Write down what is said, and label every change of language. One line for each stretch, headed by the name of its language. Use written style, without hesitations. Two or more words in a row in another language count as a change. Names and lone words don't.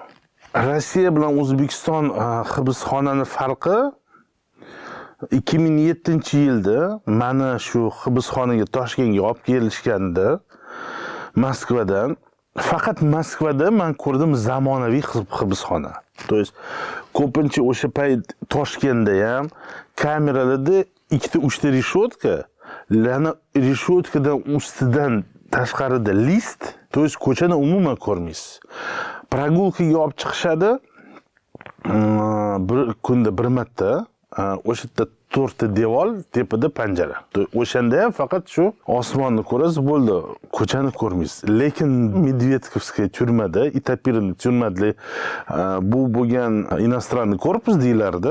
Uzbek: Rossiya bilan O'zbekiston hibsxonani farqi 2007-yilda meni shu hibsxonaga Toshkentga olib kelishganda Moskvadan, faqat Moskvada men ko'rdim zamonaviy hibsxona.
Russian: То есть
Uzbek: ko'pincha o'sha payt Toshkentda ham kameralarda 2-3 ta reshotka, lana reshotkadan ustidan tashqarida list,
Russian: то есть
Uzbek: ko'chani umuman ko'rmaysiz. Прогулkaga olib chiqishadi. bir kunda bir marta o'sha yerda 4 ta devor, tepada panjara. O'shanda ham faqat shu osmonni ko'rasiz, bo'ldi, ko'chani ko'rmaysiz. Lekin Medvedkovskiy turmada, Itapirli turmada bu bo'lgan
Russian: иностранный корпус
Uzbek: deyiladi.